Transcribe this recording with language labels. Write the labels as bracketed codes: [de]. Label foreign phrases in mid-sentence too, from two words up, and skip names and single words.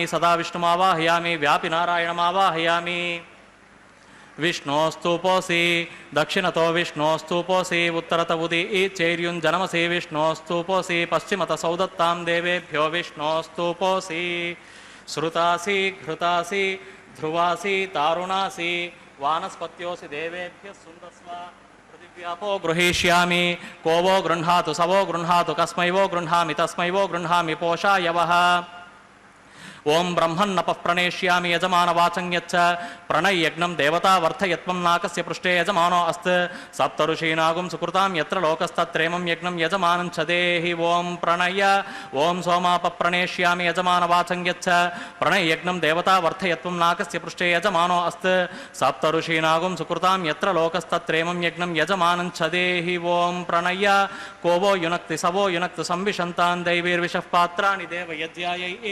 [sa] ಸದಾ ವಿಷ್ಣುಮಾವಾಹಯಾಮಿ ವ್ಯಾಪಿ ನಾರಾಯಣಮಾವಾಹಯಾಮಿ ವಿಷ್ಣೋಸ್ತೂಪೋಸಿ ದಕ್ಷಿಣತೋ ವಿಷ್ಣೋಸ್ತೂಪೋಸಿ ಉತ್ತರತ ಉದಿ ಚೈರ್ಯುಂಜನಮಸಿ ವಿಷ್ಣೋಸ್ತೂಪೋಸಿ ಪಶ್ಚಿಮತ ಸೌದತ್ತಾಂ ದೇವೇಭ್ಯೋ ವಿಷ್ಣೋಸ್ತೂಪೋಸಿ ಶ್ರುತಾಸಿ ಘೃತಾಸಿ ಧ್ರುವಾಸಿ ತಾರುಣಾಸಿ ವಾನಸ್ಪತ್ಯೋಸಿ ದೇವೇಭ್ಯ ಸುಂದಸ್ವ ಪೃಥಿವ್ಯಾಪೋ ಗೃಹೀಷ್ಯಾಮಿ ಕೋವೋ ಗೃಹಾತು ಸವೋ ಗೃಹಾತು ಕಸ್ಮೈವೋ ಗೃಹಾಮಿ ತಸ್ಮೈವೋ ಗೃಹಾಮಿ ಪೋಷಾಯವಃ ఓం బ్రహ్మన్నపః ప్రణేష్యామి యజమానవాచం యచ్చ ప్రణయజ్ఞం దేవతా వర్ధయత్వం నాకస్య పృష్ఠే యజమానో అస్త్ సప్తఋషీనాగుం సుకృతాం యత్ర లోకస్తత్రేమం యజ్ఞం యజమానం చదేహి ఓం ప్రణయ ఓం సోమాపః ప్రణేష్యామి యజమానవాచం యచ్చ ప్రణయజ్ఞం దేవతా వర్ధయత్వం నాకస్య పృష్ఠే యజమానో అస్త్ సప్తఋషీనాగుం సుకృతాం యత్ర లోకస్తత్రేమం యజ్ఞం యజమానం చదేహి ఓం ప్రణయ కోవో యునక్తి సవో యునక్తి సంవిశంతాన్ దైవీర్విషః పాత్రాణి దేవయజ్యాయై